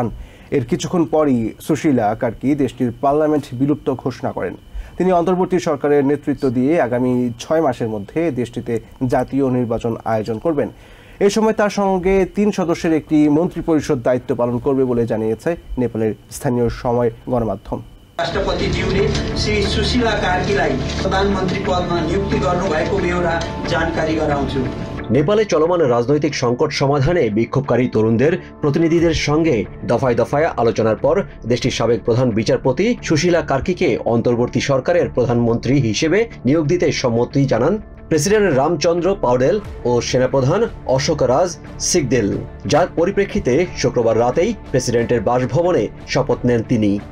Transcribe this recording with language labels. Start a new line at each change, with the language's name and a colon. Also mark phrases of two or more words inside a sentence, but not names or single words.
Bangla: এর কিছুক্ষণ পরই সুশীলা কার্কি দেশটির পার্লামেন্ট বিলুপ্ত ঘোষণা করেন। তিনি অন্তর্বর্তী সরকারের নেতৃত্ব দিয়ে আগামী 6 মাসের মধ্যে দেশটিতে জাতীয় নির্বাচন আয়োজন করবেন। এই সময় তার সঙ্গে 3 সদস্যের একটি মন্ত্রিপরিষদ দায়িত্ব পালন করবে বলে জানিয়েছে নেপালের স্থানীয় সময় গণমাধ্যম।
Nepali: राष्ट्रपतिज्यूले श्री सुशीला कार्कीलाई प्रधानमन्त्री पदमा नियुक्ति गर्नुभएको बेहोरा जानकारी गराउँछु।
Bangla: নেপালে চলমান রাজনৈতিক সংকট সমাধানে বিক্ষোভকারী তরুণদের প্রতিনিধিদের সঙ্গে দফায় দফায় আলোচনার পর দেশটির সাবেক প্রধান বিচারপতি সুশীলা কার্কিকে অন্তর্বর্তী সরকারের প্রধানমন্ত্রী হিসেবে নিয়োগ দিতে সম্মতি জানান প্রেসিডেন্ট রামচন্দ্র পাউডেল ও সেনাপ্রধান অশোক রাজ সিকদেল, যার পরিপ্রেক্ষিতে শুক্রবার রাতেই প্রেসিডেন্টের বাসভবনে শপথ নেন তিনি।